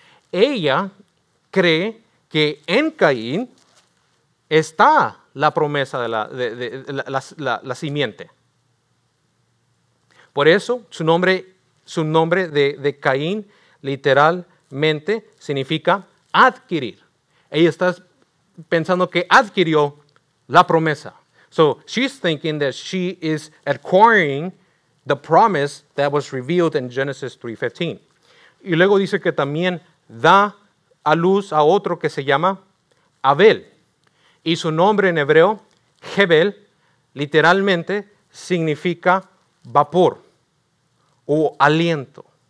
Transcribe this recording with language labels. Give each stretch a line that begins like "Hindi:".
Spanish: Ella cree que en Caín está la promesa de la simiente. Por eso su nombre de Caín literalmente significa adquirir. Ella está pensando que adquirió la promesa.
English: So she's thinking that she is acquiring the promise that was revealed in Genesis 3:15.
Spanish: Y luego dice que también da a luz a otro que se llama Abel. Y su nombre en hebreo, Hebel, literalmente significa vapor o aliento.